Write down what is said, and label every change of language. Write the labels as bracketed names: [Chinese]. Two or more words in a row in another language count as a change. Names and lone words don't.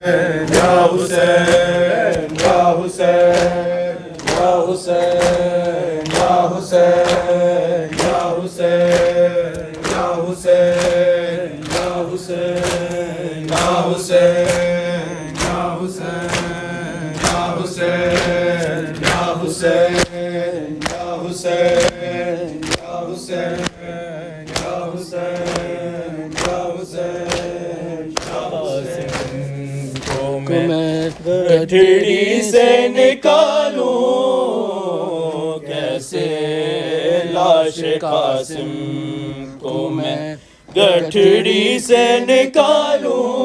[Urdu] یا حسین یا حسین یا حسین یا حسین یا حسین یا حسین یا حسین یا حسین یا حسین یا حسین یا حسین یا حسین یا حسین یا حسین یا حسین کو میں گٹھڑی سے نکالوں کیسے لاش قاسم کو میں گٹھڑی سے نکالوں